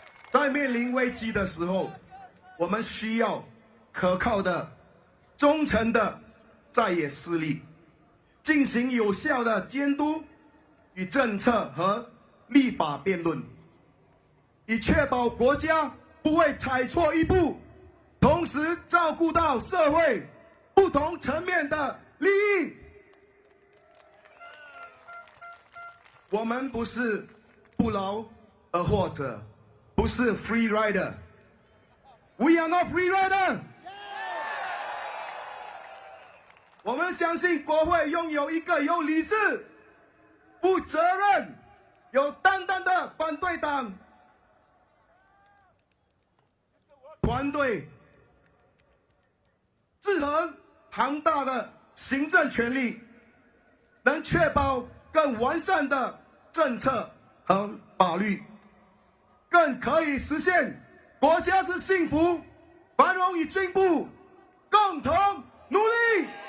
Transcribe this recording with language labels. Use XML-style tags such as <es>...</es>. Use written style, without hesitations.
<zh>在面临危机的时候，我们需要可靠的、忠诚的在野势力，进行有效的监督与政策和立法辩论，以确保国家不会踩错一步，同时照顾到社会不同层面的利益。我们不是不劳而获者，不是</zh> <en>free rider。We are not free rider。</en> <zh>我们相信国会拥有一个有理智、负责任、有担当的反对党团队，制衡庞大的行政权力，能确保更完善的政策和法律，更可以实现国家之幸福、繁荣与进步，共同努力。</zh>